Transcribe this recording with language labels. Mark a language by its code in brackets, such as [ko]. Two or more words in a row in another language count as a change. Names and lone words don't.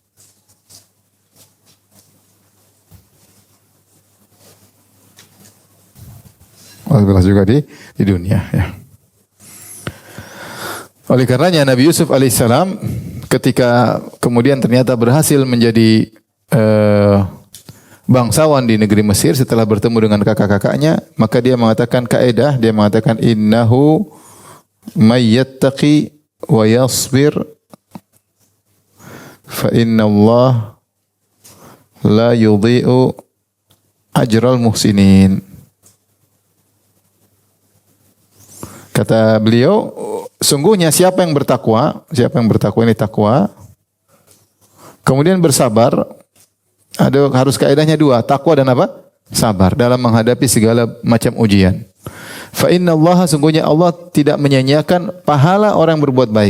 [id] Allah balas juga di dunia. Ya. Oleh karenanya Nabi Yusuf alaihissalam ketika kemudian ternyata berhasil menjadi bangsawan di negeri Mesir setelah bertemu dengan kakak-kakaknya, maka dia mengatakan kaidah, dia mengatakan [ar] إنه من يتق ويصبر فإن الله لا يضيع أجر المحسنين. [id] Kata beliau, sungguhnya siapa yang bertakwa ini takwa, kemudian bersabar, harus kaidahnya dua, takwa dan apa? Sabar dalam menghadapi segala macam ujian. [ar] فإن الله, [id] sungguhnya Allah tidak menyia-nyiakan pahala orang berbuat baik.